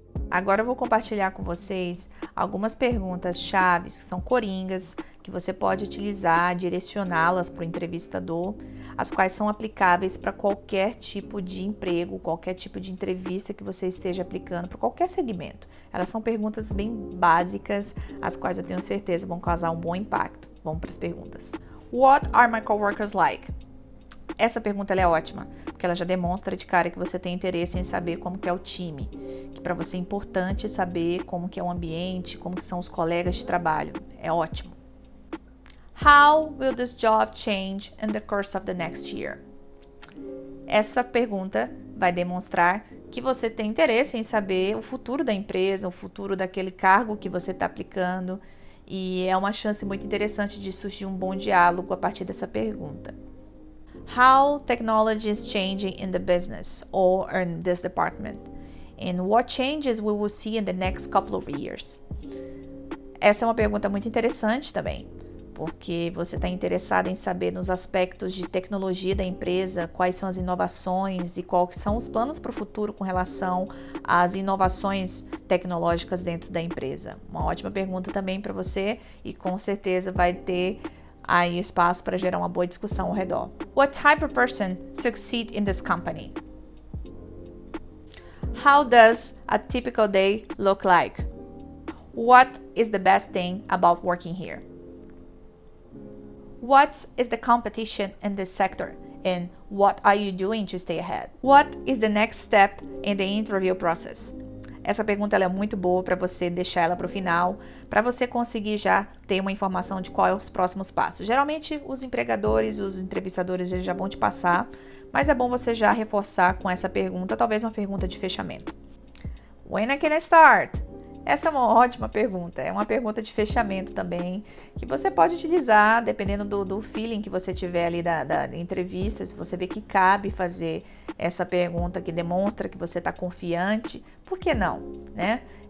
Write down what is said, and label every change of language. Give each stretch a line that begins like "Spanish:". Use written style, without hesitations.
Portuguese: Agora eu vou compartilhar com vocês algumas perguntas chaves, que são coringas, que você pode utilizar, direcioná-las para o entrevistador, as quais são aplicáveis para qualquer tipo de emprego, qualquer tipo de entrevista que você esteja aplicando, para qualquer segmento. Elas são perguntas bem básicas, as quais eu tenho certeza vão causar um bom impacto. Vamos para as perguntas.
English: What are my coworkers like?
Portuguese: Essa pergunta ela é ótima, porque ela já demonstra de cara que você tem interesse em saber como que é o time, que para você é importante saber como que é o ambiente, como que são os colegas de trabalho. É ótimo.
English: How will this job change in the course of the next year?
Portuguese: Essa pergunta vai demonstrar que você tem interesse em saber o futuro da empresa, o futuro daquele cargo que você está aplicando, e é uma chance muito interessante de surgir um bom diálogo a partir dessa pergunta.
English: How technology is changing in the business or in this department, and what changes we will see in the next couple of years.
Portuguese: Essa é uma pergunta muito interessante também, porque você está interessado em saber nos aspectos de tecnologia da empresa, quais são as inovações e quais são os planos para o futuro com relação às inovações tecnológicas dentro da empresa. Uma ótima pergunta também para você e com certeza vai ter aí espaço para gerar uma boa discussão ao redor.
English: What type of person succeed in this company? How does a typical day look like? What is the best thing about working here? What is the competition in this sector? And what are you doing to stay ahead? What is the next step in the interview process?
Portuguese: Essa pergunta ela é muito boa para você deixar ela para o final, para você conseguir já ter uma informação de quais são os próximos passos. Geralmente, os empregadores, os entrevistadores já vão te passar, mas é bom você já reforçar com essa pergunta, talvez uma pergunta de fechamento.
English: When can I start?
Portuguese: Essa é uma ótima pergunta, é uma pergunta de fechamento também, que você pode utilizar dependendo do feeling que você tiver ali da entrevista. Se você vê que cabe fazer essa pergunta que demonstra que você está confiante, por que não, né?